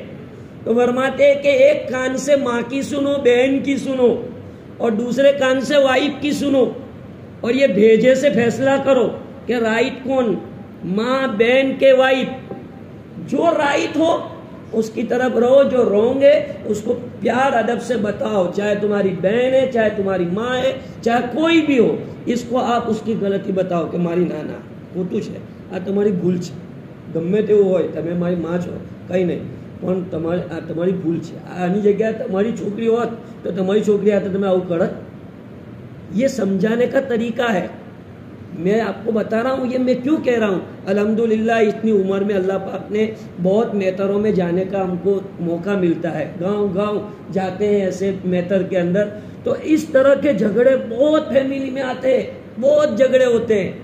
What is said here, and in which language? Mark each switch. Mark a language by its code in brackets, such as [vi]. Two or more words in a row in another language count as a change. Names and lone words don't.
[ur] تو فرماتے ہیں کہ ایک کان سے ماں کی سنو، بہن کی سنو، اور دوسرے کان سے وائف کی سنو، اور یہ بھیجے سے فیصلہ کرو کہ رائٹ کون، ماں بہن کے وائف. جو رائٹ ہو اس کی طرف رہو، جو رونگ ہے اس کو پیار ادب سے بتاؤ، چاہے تمہاری بہن ہے، چاہے تمہاری ماں ہے، چاہے کوئی بھی ہو. اس کو آپ اس کی غلطی بتاؤ کہ [gu] ماری નાના ખોટું છે، આ તમારી ભૂલ છે. ગમે તેવું હોય તમે મારી માં છો કંઈ નહીં પણ તમારી ભૂલ છે. આની જગ્યાએ તમારી છોકરી હોત તો તમારી છોકરી હાથે તમે આવું કરત. [ur] یہ سمجھانے کا طریقہ ہے. میں آپ کو بتا رہا ہوں یہ میں کیوں کہہ رہا ہوں. الحمدللہ اتنی عمر میں اللہ پاک نے بہت میتروں میں جانے کا ہم کو موقع ملتا ہے. گاؤں گاؤں جاتے ہیں ایسے میتر کے اندر، تو اس طرح کے جھگڑے بہت فیملی میں آتے ہیں، بہت جھگڑے ہوتے ہیں.